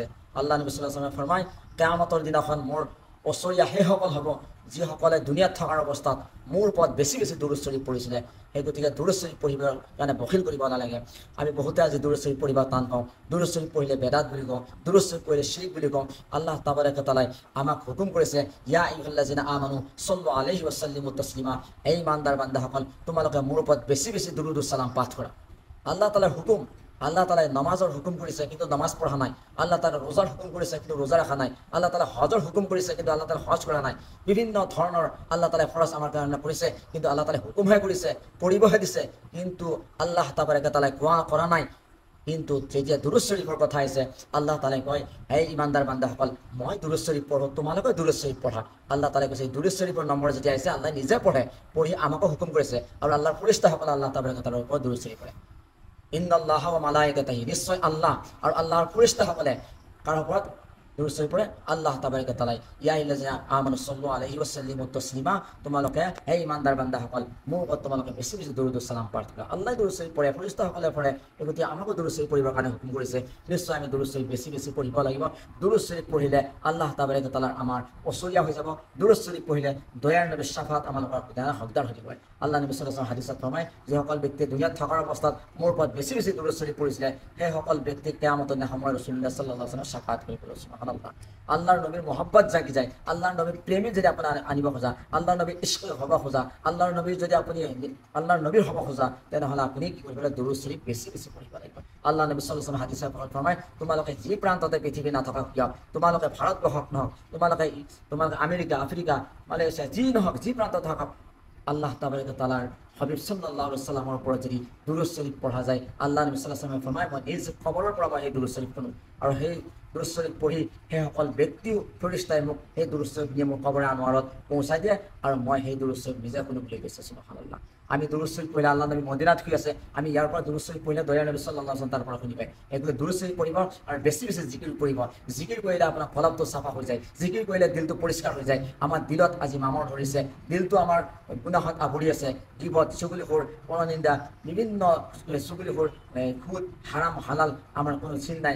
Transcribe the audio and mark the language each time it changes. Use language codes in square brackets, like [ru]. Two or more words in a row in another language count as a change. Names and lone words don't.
[as] আল্লাহ নবী [ar] صلى الله عليه وسلم [as] ফৰমায়, কিয়ামতৰ দিনাখন মোৰ ওচৰীয়া সেইসকল হ'ব যিসকলে দুনিয়াত থকাৰ অৱস্থাত মোৰ ওপৰত বেছি বেছি দুৰুদ শৰীফ পঢ়িছিলে। সেই গতিকে দুৰুদ শৰীফ পঢ়িবৰ কাৰণে বখিল কৰিব নালাগে। আমি বহুতে আজি দুৰুদ শৰীফ পঢ়িব টান পাওঁ। দুৰুদ শৰীফ পঢ়িলে বেদাত বুলি কওঁ, দুৰুদ শৰীফ পঢ়িলে শিৰক বুলি কওঁ। আল্লাহ তাবাৰকা তাআলাই আমাক হুকুম কৰিছে, [ar] يا أيها الذين آمنوا صلوا عليه وسلموا تسليما. [as] এই ইমানদাৰ বান্দাসকল, তোমালোকে মোৰ ওপৰত বেছি বেছি দুৰুদ ও সালাম পাঠ কৰা। আল্লাহ তাআলাৰ হুকুম। আল্লাহ তাআলাই নামাজৰ হুকুম কৰিছে, কিন্তু নামাজ পঢ়া নাই। আল্লাহ তাআলাই ৰোজাৰ হুকুম কৰিছে, কিন্তু ৰোজা ৰখা নাই। আল্লাহ তাআলাই হজৰ হুকুম কৰিছে, কিন্তু আল্লাহ তাআলাই হজ কৰা নাই। বিভিন্ন ধৰণৰ আল্লাহ তাআলাই ফৰজ আমাৰ কাৰণে কৰিছে, কিন্তু আল্লাহ তাআলাই হুকুমহে কৰিছে, পঢ়িবহে দিছে, কিন্তু আল্লাহ তাবাৰকা তাআলাই কৰা নাই। কিন্তু যেতিয়া দুৰুদ শৰীফৰ কথা আহিছে, আল্লাহ তাআলাই কয়, হে ইমানদাৰ বান্দাসকল, মই দুৰুদ শৰীফ পঢ়োঁ, তোমালোকে দুৰুদ শৰীফ পঢ়া। আল্লাহ তাআলাই কৈছে, দুৰুদ শৰীফৰ নম্বৰ যেতিয়া আহিছে, আল্লাহ নিজে পঢ়ে, পঢ়ি আমাকো হুকুম কৰিছে। আৰু আল্লাহৰ ফেৰেশতাসকলে আল্লাহ তাবাৰকা তাআলাৰ ওপৰত দুৰুদ শৰীফ পঢ়ে। [ar] إن الله وملائكته, [as] নিশ্চয় আল্লাহ আৰু আল্লাহৰ ফেৰেশতাসকলে কাৰ ওপৰত দুৰুদ শৰীফ পঢ়ে? আল্লাহ তাবাৰকা তাআলাই। [ar] يا أيها الذين آمنوا صلوا عليه وسلموا تسليما. [as] তোমালোকে হে ইমানদাৰ বান্দাসকল, মোৰ ওপৰত তোমালোকে বেছি বেছি দুৰুদ ও সালাম পাঠ কৰা। আল্লাহ দুৰুদ শৰীফ পঢ়ে, ফেৰেশতাসকলে পঢ়ে, গতিকে আমাকো দুৰুদ শৰীফ পঢ়িবৰ কাৰণে হুকুম কৰিছে। নিশ্চয় আমি দুৰুদ শৰীফ বেছি বেছি পঢ়িব লাগিব। দুৰুদ শৰীফ পঢ়িলে আল্লাহ তাবাৰকা তাআলা আমাৰ ওচৰীয়া হৈ যাব। দুৰুদ শৰীফ পঢ়িলে দয়াৰ নবীৰ শাফাত আমালোকৰ হকদাৰ হৈ যাব। আল্লাহ নবী [ar] صلى الله عليه وسلم [as] হাদিসত ফৰমায়, যিসকল ব্যক্তিয়ে দুনিয়াত থকাৰ অৱস্থাত মোৰ ওপৰত বেছি বেছি দুৰুদ শৰীফ পঢ়িছিলে, সেইসকল ব্যক্তিক কিয়ামতৰ দিনা মই [ar] رسول الله صلى الله عليه وسلم [as] শাফাত কৰিব। সুবহানাল্লাহ। আল্লাহৰ নবীৰ মহব্বত জাগি যায়। আল্লাহৰ নবীৰ প্ৰেমী যদি আপোনাৰ আনিব খোজা, আল্লাহৰ নবীৰ ইশ্ক হ'ব খোজা, আল্লাহৰ নবীৰ যদি আপুনি আল্লাহৰ নবীৰ হ'ব খোজা, তেনেহ'লে আপুনি কি কৰিব লাগিব? দুৰুদ শৰীফ বেছি বেছি পঢ়িব লাগিব। আল্লাহ নবী [ar] صلى الله عليه وسلم [as] হাদিসত ফৰমায়, তোমালোকে যি প্ৰান্ততে পৃথিৱী নাথাকক কিয়, তোমালোকে ভাৰতবৰ্ষক নহওক, তোমালোকে আমেৰিকা, আফ্ৰিকা, মালয়েছিয়া, যি নহওক, যি প্ৰান্তত থাকক, আল্লাহ তাবাৰকা তাআলাৰ হাবিব [ar] صلى الله عليه وسلم [as] ওপৰত যদি দুৰুদ শৰীফ পঢ়া যায়, আল্লাহ নবী [ar] صلى الله عليه وسلم [as] ফৰমায়, মই নিজ খবৰৰ পৰা মই সেই দুৰুদ শৰীফ শুনো, আৰু সেই দুৰুদ শৰীফ পঢ়ি সেইসকল ব্যক্তিও ফেৰেশতাই মোক সেই দুৰুদ শৰীফ নিয়ে মোৰ কবৰে আনোৱাৰত পহুচাই দিয়ে, আৰু মই সেই দুৰুদ শৰীফ নিজে শুনো বুলি কৈছে। সুবহানাল্লাহ। আমি দুৰুদ শৰীফ পঢ়িলে, আল্লাহ নবী মদিনাত শুই আছে, আমি ইয়াৰ পৰা দুৰুদ শৰীফ পঢ়িলে দয়াৰ নবী [ar] صلى الله عليه وسلم [as] তাৰ পৰা শুনি পায়। এইটো দুৰুদ শৰীফ পঢ়িব আৰু বেছি বেছি জিকিৰ কৰিব। জিকিৰ কৰিলে আপোনাৰ কলবটো চাফা হৈ যায়, জিকিৰ কৰিলে দিলটো পৰিষ্কাৰ হৈ যায়। আমাৰ দিলত আজি মামৰ ধৰিছে, দিলটো আমাৰ গুনাহত আৱৰি আছে, গীবত, চুগলিখোৰ, পৰনিন্দা, বিভিন্ন চুগলিখোৰ, সুদ, হাৰাম, হালাল আমাৰ কোনো চিন নাই।